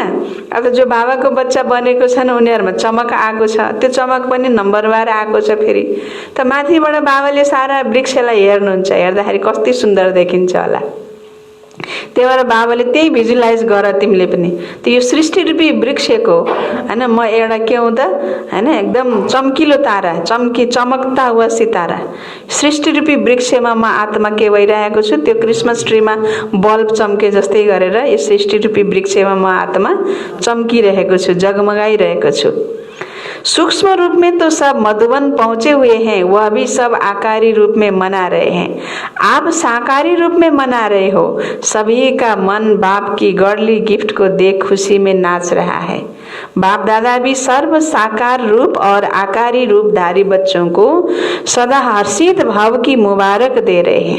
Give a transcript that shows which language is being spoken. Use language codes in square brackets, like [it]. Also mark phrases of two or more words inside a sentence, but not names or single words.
[ne] अब जो बाबाको बच्चा बनेको छन् उनीहरूमा चमक आएको छ, त्यो चमक पनि नम्बरवार आएको छ फेरि। त माथिबाट बाबाले सारा वृक्षलाई हेर्नुहुन्छ, हेर्दाखेरि कति सुन्दर देखिन्छ होला त्यही भएर बाबाले त्यही भिजुलाइज गर तिमीले पनि। त्यो यो सृष्टि रूपी वृक्षको होइन म एउटा के हुँदा होइन एकदम चम्किलो तारा, [hi] चमकता हुआ सितारा, [ne] सृष्टि रूपी वृक्षमा म आत्मा के भइरहेको छु, त्यो क्रिसमस ट्रीमा बल्ब चम्के जस्तै गरेर यो सृष्टि रूपी वृक्षमा म आत्मा चम्किरहेको छु, जगमगाइरहेको छु। [hi] सूक्ष्म रूप में तो सब मधुबन पहुंचे हुए हैं, वह भी सब आकारी रूप में मना रहे हैं। आप साकारी रूप में मना रहे हो। सभी का मन बाप की गॉडली गिफ्ट को देख खुशी में नाच रहा है। बाप दादा भी सर्व साकार रूप और आकारी रूपधारी बच्चों को सदा हर्षित भाव की मुबारक दे रहे हैं।